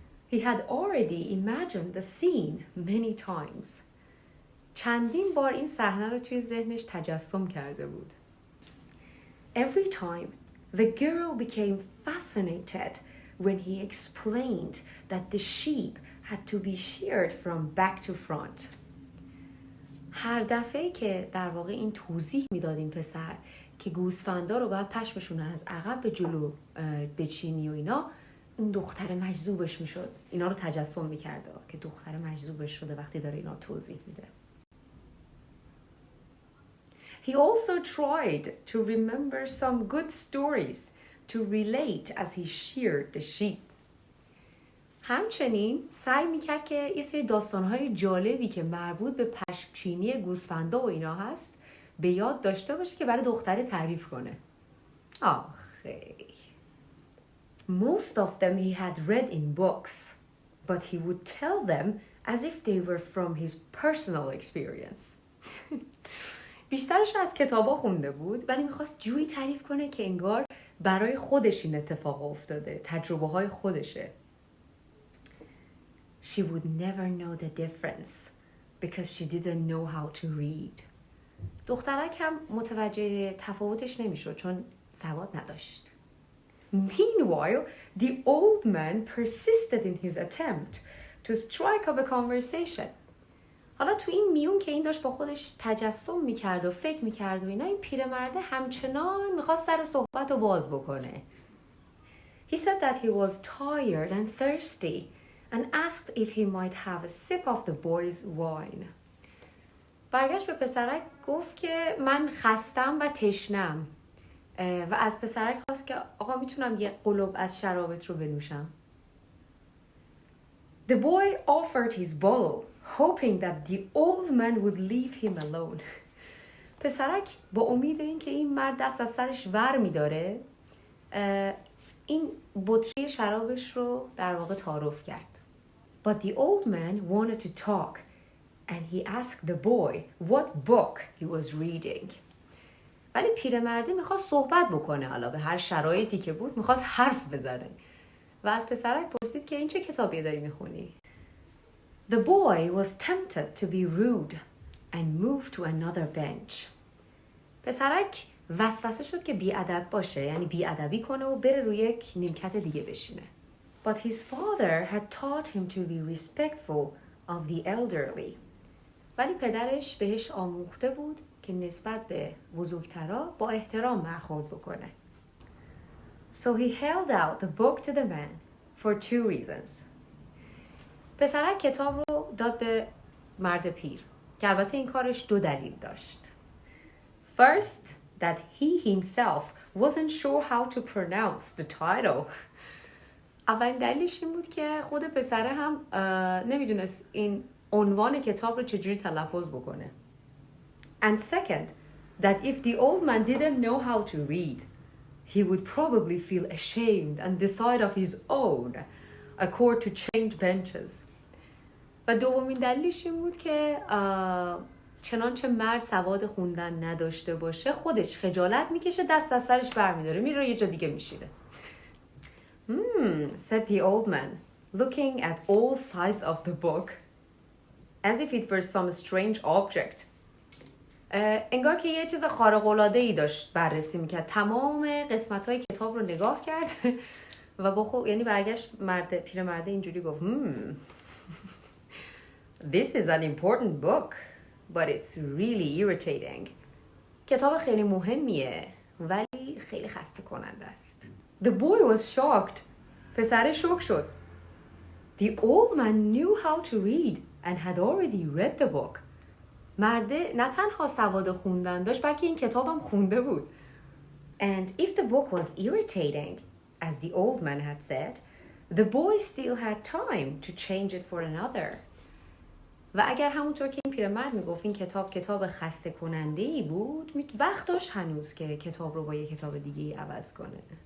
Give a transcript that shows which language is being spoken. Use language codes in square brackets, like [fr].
[en] He had already imagined the scene many times. [fa] چندین بار این صحنه رو توی ذهنش تجسم کرده بود. [en] Every time the girl became fascinated when he explained that the sheep had to be sheared from back to front. [fa] هر دفعه که در واقع این توضیح میداد این پسر که گوسفندا رو باید پشمشون از عقب به جلو بچینی و اینا، اون دختر مجذوبش میشد. اینا رو تجسم میکرده که دختر مجذوبش شده وقتی داره اینا توضیح میده. [en] He also tried to remember some good stories to relate as he sheared the sheep. [fa] همچنین سعی میکرد که یه سری داستانهای جالبی که مربوط به پشمچینی گوسفندا و اینا هست به یاد داشته باشه که برای دختره تعریف کنه. آخه [en] Most of them he had read in books, but he would tell them as if they were from his personal experience. [fa] بیشترش از کتابا خونده بود، ولی میخواست جوری تعریف کنه که انگار برای خودش این اتفاق افتاده، تجربه های خودشه. [en] She would never know the difference because she didn't know how to read. [fa] دخترک هم متوجه تفاوتش نمیشد چون سواد نداشت. [en] Meanwhile, the old man persisted in his attempt to strike up a conversation. [fa] حالا تو این میون که این داشت با خودش تجسم میکرد و فکر میکرد و اینا، این پیرمرده همچنان میخواست سر صحبت رو باز بکنه. [en] He said that he was tired and thirsty and asked if he might have a sip of the boy's wine. [fa] برگشت به پسرک گفت که من خستم و تشنم و از پسرک خواست که آقا میتونم یه قلوب از شرابت رو بنوشم. [en] The boy offered his bottle, hoping that the old man would leave him alone. [fa] پسرک با امید این که این مرد دست از سرش ور میداره این بطری شرابش رو در واقع تعارف کرد. [en] But the old man wanted to talk and he asked the boy what book he was reading. [fa] ولی پیرمرده میخواست صحبت بکنه، حالا به هر شرایطی که بود میخواست حرف بزنه و از پسرک پرسید که این چه کتابی داری میخونی؟ [en] The boy was tempted to be rude, and moved to another bench. [fa] پسرک وسوسه شد که بیادب باشه، یعنی بیادبی کنه و بره روی یک نیمکت دیگه بشینه. [en] But his father had taught him to be respectful of the elderly. [fa] ولی پدرش بهش آموخته بود که نسبت به بزرگترا با احترام برخورد بکنه. [en] So he held out the book to the man for 2 reasons. [fa] پسرک کتاب رو داد به مرد پیر که البته این کارش 2 دلیل داشت. [en] First, that he himself wasn't sure how to pronounce the title. [fa] اولین دلیلش این بود که خود پسره هم نمیدونست این عنوان کتاب رو چجوری تلفظ بکنه. [en] And second, that if the old man didn't know how to read, he would probably feel ashamed and decide of his own accord to change benches. [fa] و دومین دلیلش این بود که چنانچه مرد سواد خوندن نداشته باشه خودش خجالت میکشه، دست از سرش برمیداره، میره یه جا دیگه میشینه. [en] Said the old man, looking at all sides of the book as if it were some strange object. [fa] انگار که یه چیز خارق‌العاده‌ای داشت بررسی میکرد. تمام قسمت‌های کتاب رو نگاه کرد و با خود یعنی برگشت پیرمرده اینجوری گفت [en] This is an important book, but it's really irritating. [fa] کتاب خیلی مهمیه ولی خیلی خسته کننده است. [en] The boy was shocked. [fa] پسر شوک شد. [en] The old man knew how to read and had already read the book. [fa] مرده نه تنها سواد خوندن داشت بلکه این کتابم خونده بود. [en] And if the book was irritating, as the old man had said, the boy still had time to change it for another. [fa] و اگر همونطور که این پیرمرد میگفت این کتاب خسته کننده‌ای بود، وقت داشت هنوز که کتاب رو با یه کتاب دیگه‌ای عوض کنه.